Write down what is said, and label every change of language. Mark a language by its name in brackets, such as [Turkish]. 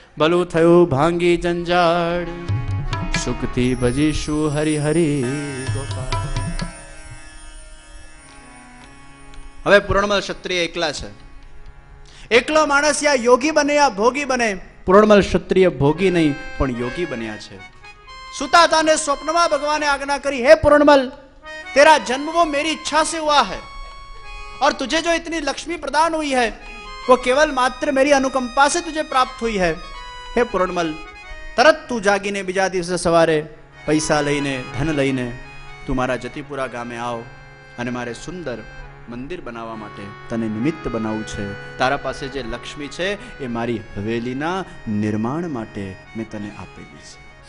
[Gujarati] ભલું થયું ભાંગી જંજાળ, સુખથી ભજીશું હરિ હરિ ગોપાલ. હવે પૂરણમલ ક્ષત્રિય એકલા છે. એકલો માણસ યા યોગી બને યા ભોગી બને. પૂરણમલ ક્ષત્રિય ભોગી નહીં પણ યોગી બન્યા છે. સુતા હતા ને स्वप्નમાં [Hindi] भगवान ने आज्ञा करी, हे पूरणमल तेरा जन्म वो मेरी इच्छा से हुआ है और तुझे जो इतनी लक्ष्मी प्रदान हुई है वो केवल मात्र मेरी अनुकंपा से तुझे प्राप्त हुई है. [Gujarati] हे पूरणमल, तरत તું જાગીને બીજા દિવસે સવારે પૈસા લઈને ધન લઈને તું મારા જતીપુરા ગામે આવ અને મારે સુંદર મંદિર બનાવવા માટે તને નિમિત્ત બનાવવું છે. તારા પાસે જે લક્ષ્મી છે એ મારી હવેલીના નિર્માણ માટે મેં તને આપેલી છે.